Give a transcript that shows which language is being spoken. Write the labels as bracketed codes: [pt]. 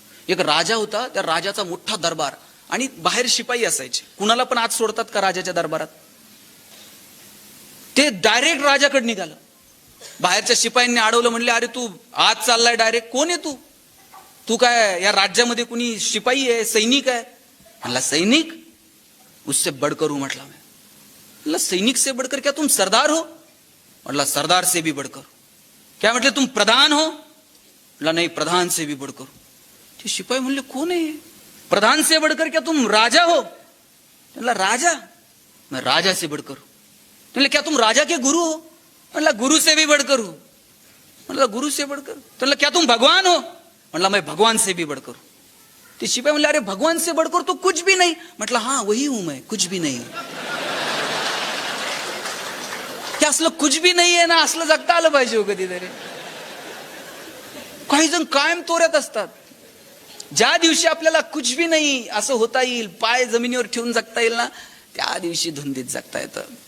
[mr] एक राजा होता, त्या राजाचा मोठा दरबार आणि बाहेर शिपाई असायचे. कुणाला पण आत सोडतात का राजाच्या दरबारात? ते डायरेक्ट राजाकडे निघालं. बाहेरच्या शिपायांनी अडवलं, म्हणले, अरे तू आत चाललाय डायरेक्ट, कोण आहे तू? तू काय या राज्यामध्ये कुणी शिपाई आहे, सैनिक आहे? [hi] म्हणला, सैनिक? उससे बढ़कर हूं. म्हटला, मैं सैनिक से बढ़कर क्या तुम सरदार हो? म्हटला, सरदार से भी बढ़कर. क्या म्हटले, तुम प्रधान हो? म्हटला, नाही, प्रधान से भी बढ़कर. [mr] ते शिपाई म्हणले, कोण आहे? [hi] प्रधान से बढ़कर क्या तुम राजा हो? म्हटला, राजा? मैं राजा से बढ़कर हूं. म्हटले, क्या तुम राजा के गुरु हो? म्हटला, गुरु से भी बढ़कर हूं. म्हटला, गुरु से बढ़कर. म्हटला, क्या तुम भगवान हो? म्हटला, मैं भगवान से भी बढ़कर हूं. [mr] ते शिपाई म्हणले, [hi] अरे भगवान से बढ़कर तो कुछ भी नहीं. म्हटलं, हाँ वही हूं मैं, कुछ भी नहीं. [mr] हे असलं कुछ भी नाही आहे ना, असलं जगता आलं पाहिजे हो कधीतरी. काही जण कायम तोऱ्यात असतात. ज्या दिवशी आपल्याला कुछ भी नाही असं होता येईल, पाय जमिनीवर ठेवून जगता येईल ना, त्या दिवशी धुंदीत जगता येतं.